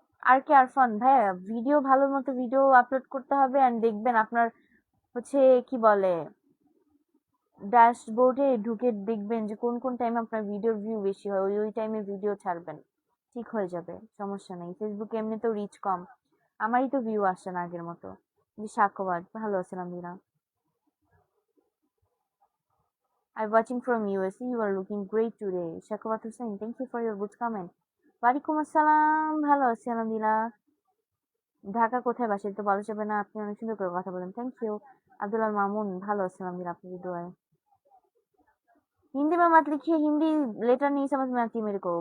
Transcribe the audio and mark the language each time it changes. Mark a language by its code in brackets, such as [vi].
[bn] আর কি আরফান ভাইয়া, ভিডিও ভালো মতো ভিডিও আপলোড করতে হবে, এন্ড দেখবেন আপনার হচ্ছে কি বলে, ড্যাশবোর্ডে ঢুকে দেখবেন যে কোন কোন টাইমে আপনার ভিডিওর ভিউ বেশি হয়, ওই ওই টাইমে ভিডিও ছাড়বেন, ঠিক হয়ে যাবে, সমস্যা নেই। ফেসবুকে এমনিতেও রিচ কম, আমারই তো ভিউ আসে না আগের মতো। জি সাক্ষ্যবাদ, ভালো আছেন আলহামদুলিল্লাহ। [en] I'm watching from USA. You are looking great today. Shakwat Hussain, thank you for your good comment. [bn] ওয়ালাইকুম আসসালাম, ভালো আছি আলহামদুলিল্লাহ। ঢাকা কোথায় বাসা তো বলা যাবে না, আপনি অনেক সুন্দর করে কথা বলেন, থ্যাংক ইউ। আব্দুল্লাহ মামুন, ভালো আছেন আলহামদুলিল্লাহ, [hi] आपकी दुआएं। हिंदी में मत लिखिए, हिंदी लेटर नहीं समझ में आती मेरे को।